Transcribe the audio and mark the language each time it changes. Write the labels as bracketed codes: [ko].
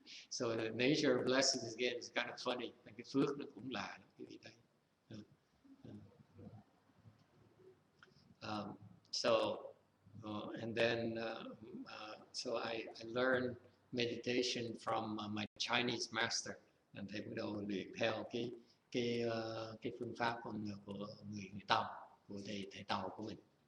[en] So the nature of blessings again is kind of funny. [vi] Cái phước nó cũng là cái gì đấy. [en] So and then so I learned meditation from my Chinese master. [vi] Thầy bắt đầu luyện theo cái phương pháp của người Tàu, của thầy Tàu của mình.